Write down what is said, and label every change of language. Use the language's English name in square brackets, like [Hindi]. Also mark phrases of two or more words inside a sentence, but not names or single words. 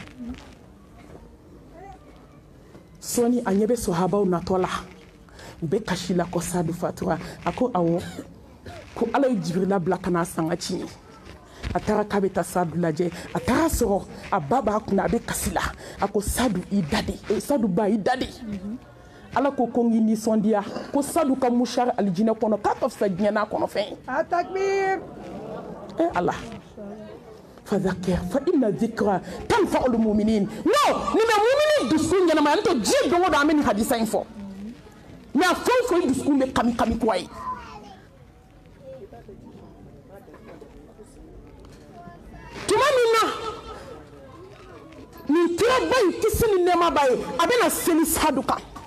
[Bambara] sɔɔni a ɲɛ bɛ sɔhabaw natɔ la u bɛ kasi la ko Sadu fatura a ko awɔ ko ala ye Jibirila bila ka n'a sanga ci a taara k'a bɛ taa Sadu lajɛ a taara sɔrɔ a ba b'a kunna a bɛ kasi la a ko Sadu i dadi Sadu ba i dadi ala ko ko n k'i nisɔndiya ko Sadu ka mushari alijinɛ kɔnɔ k'a ka fisa diɲɛ n'a kɔnɔ fɛn ye Takbir [Arabic] الله فذكر فإن الذكرى تنفع المؤمنين [Bambara] no ni bɛ mu'minin dusukun ɲɛnamaya n'o tɛ diɲɛ don o don an bɛ nin hadisa in fɔ mais a fɛn o fɛn dusukun bɛ kami kami kura ye tuma min na nin kiraba in kisi ni nɛɛma b'a ye a bɛna seli Sadu kan